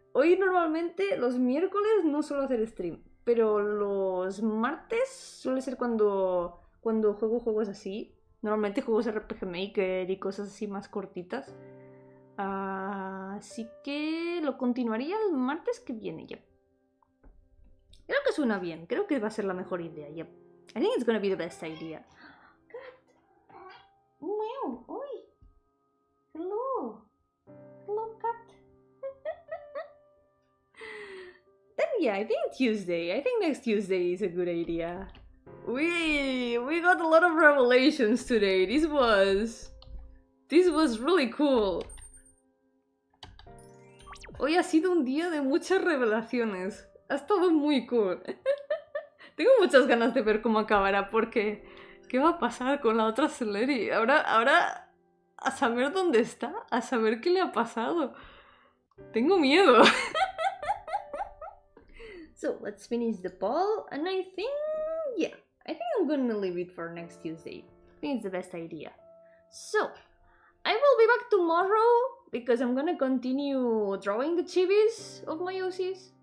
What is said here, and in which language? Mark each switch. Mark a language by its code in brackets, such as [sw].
[es] Hoy normalmente los miércoles no suelo hacer stream, pero los martes suele ser cuando juego juegos así. Normalmente juegos RPG Maker y cosas así más cortitas. Así que lo continuaría el martes que viene, yep. Creo que suena bien, creo que va a ser la mejor idea, yep. [en] I think it's gonna be the best idea. Cat! Meow! Oi! Hello! Hello, cat! Then yeah, I think Tuesday. I think next Tuesday is a good idea. We got a lot of revelations today. This was really cool. [es] Hoy ha sido un día de muchas revelaciones. Ha estado muy cool. Tengo muchas ganas de ver cómo acabará porque... ¿Qué va a pasar con la otra Seleri? Ahora a saber dónde está, a saber qué le ha pasado. Tengo miedo. [en] So, let's finish the poll, and I think I'm gonna leave it for next Tuesday. I think it's the best idea. So, I will be back tomorrow because I'm gonna continue drawing the chibis of my OCs.